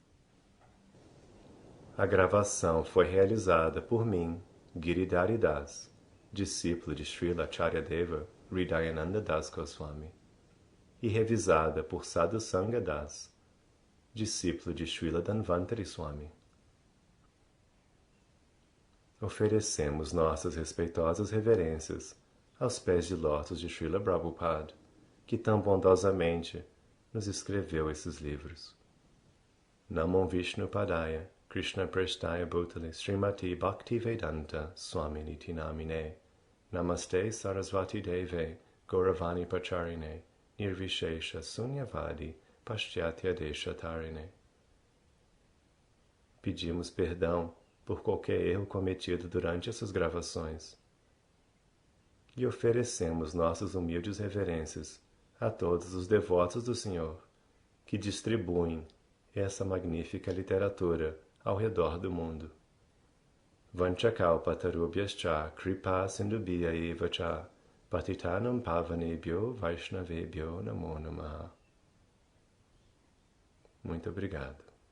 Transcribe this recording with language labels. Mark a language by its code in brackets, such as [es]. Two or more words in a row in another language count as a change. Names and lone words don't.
[pt] A gravação foi realizada por mim, Giridhari Das, discípulo de Srila Acharyadeva Hridayananda Das Goswami, e revisada por Sadhu Sangha Das, discípulo de Srila Dhanvantari Swami. Oferecemos nossas respeitosas reverências aos pés de lótus de Srila Prabhupada, que tão bondosamente nos escreveu esses livros. [sa] नमो विष्णु पादाय, कृष्ण प्रेष्ठाय भूतले, श्रीमति भक्तिवेदान्त स्वामी निति नामिने, नमस्ते सारस्वते देवे, गौरवाणी प्रचारिणे, निर्विशेष शून्यवादि, पाश्चात्य देश तारिणे. [pt] Pedimos perdão por qualquer erro cometido durante essas gravações e oferecemos nossas humildes reverências a todos os devotos do Senhor que distribuem essa magnífica literatura ao redor do mundo. [sa] वाञ्छाकल्पतरुभ्यश्च कृपा सिन्धुभ्य एव च पतितानां पावनेभ्यो वैष्णवेभ्यो नमो नमः. [pt] Muito obrigado.